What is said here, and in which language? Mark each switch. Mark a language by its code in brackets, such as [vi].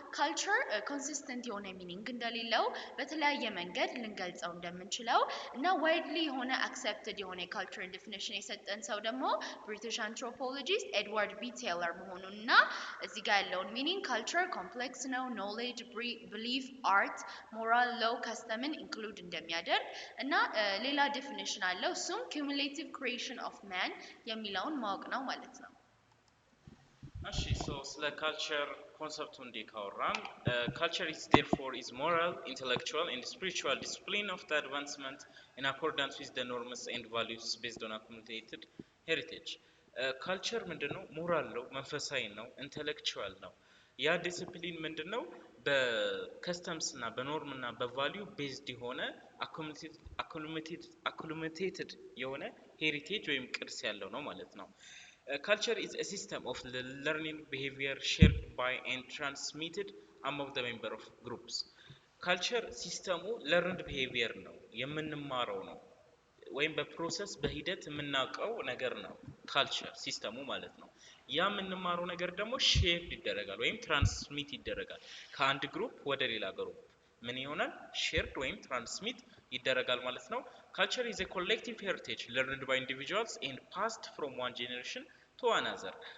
[am] ካልቸር ኮንሲስተንት የሆነ ሚኒንግ እንደሌለው በተለያየ መንገድ ልንገልጸው እንደምንችለው እና ዋይድሊ የሆነ አክሰፕትድ የሆነ የካልቸርን ዲፊኒሽን የሰጠን ሰው ደግሞ ብሪቲሽ አንትሮፖሎጂስት ኤድዋርድ ቢ ቴይለር መሆኑንና እዚህ ጋር ያለውን ሚኒንግ culture complex ነው [en] knowledge belief art moral law custom include [am] እንደሚያደርግ እና ሌላ ዴፊኒሽን አለው እሱም [en] cumulative creation of man [am] የሚለውን ማወቅ ነው ማለት ነው። እሺ ስለ ካልቸር ኮንሰፕቱ እንዲካወራን [en] culture is therefore is moral intellectual and spiritual discipline of the advancement in accordance with the norms and values based on accumulated heritage. [am] ካልቸር ምንድነው? ሞራል ነው፣ መንፈሳዊ ነው፣ ኢንተሌክቹዋል ነው። ያ ዲሲፕሊን ምንድነው? በከስተምስ እና በኖርም እና በቫልዩ ቤዝድ የሆነ አኩሙሌትድ የሆነ ሄሪቴጅ ወይም ቅርስ ያለው ነው ማለት ነው። [en] Culture is a system of learning behavior shared by and transmitted among the member of groups. [am] Culture ሲስተሙ [en] learned behavior [am] ነው፣ የምንማረው ነው ወይም በፕሮሰስ በሂደት የምናውቀው ነገር ነው ካልቸር ሲስተሙ ማለት ነው። ያ የምንማረው ነገር ደግሞ ሼር ይደረጋል ወይም ትራንስሚት ይደረጋል ከአንድ ግሩፕ ወደ ሌላ ግሩፕ ምን ይሆናል? ሼርድ ወይም ትራንስሚት ይደረጋል ማለት ነው። [en] Culture is a collective heritage learned by individuals and passed from one generation to another.